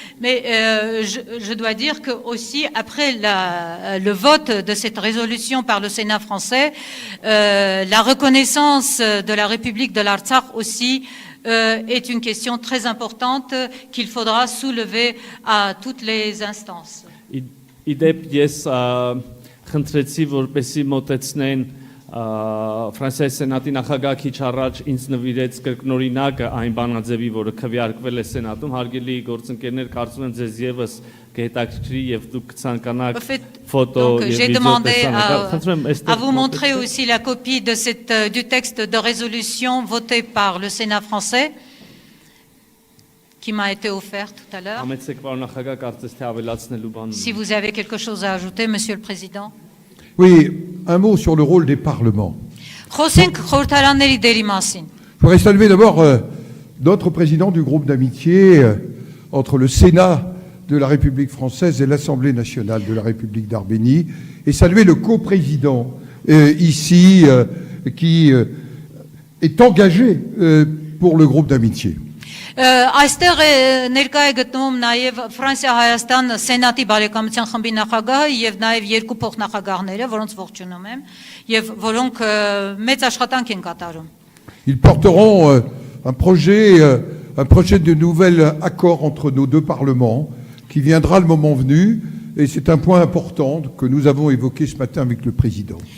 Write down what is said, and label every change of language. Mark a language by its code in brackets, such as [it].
[fr] Mais je dois dire que aussi, après le vote de cette résolution par le Sénat français, la reconnaissance de la République de l'Artsakh aussi est une question très importante qu'il faudra soulever à toutes les instances. [hy] Իդեպ ես խնդրեցի, որպեսի մոտեցնեն Ֆրանսիայի Սենատի նախագահ քիչ առաջ ինձ նվիրեց կրկնօրինակը այն բանաձևի, որը քվեարկվել է Սենատում, հարգելի գործընկերներ, կարծում եմ ձեզ եւս կհետաքրքրի եւ դուք կցանկանաք ֆոտո եւ [fr] j'ai demandé à vous montrer [hy] վիդեո։ [fr] aussi la copie de du texte de résolution voté par le Sénat français qui m'a été offert tout à l'heure. [hy] Համեցեք պարոն նախագահ, կարծես թե ավելացնելու բան ունի։ [fr] Si vous avez quelque chose à ajouter, Monsieur le Président. Oui, un mot sur le rôle des parlements. [hy] Խոսենք խորհրդարանների դերի մասին։ [fr] Je voudrais saluer d'abord notre président du groupe d'amitié entre le Sénat de la République française et l'Assemblée nationale de la République d'Arménie et saluer le coprésident ici qui est engagé pour le groupe d'amitié. [hy] Այստեղ ներկա է գտնվում նաև Ֆրանսիա-Հայաստան Սենատի բարեկամության խմբի նախագահը եւ նաև երկու փոխնախագահները, որոնց ողջունում եմ եւ որոնք մեծ աշխատանք են կատարում։ [fr] Ils porteront un projet de nouvel accord entre nos deux parlements qui viendra le moment venu et c'est un point important que nous avons évoqué ce matin avec le président.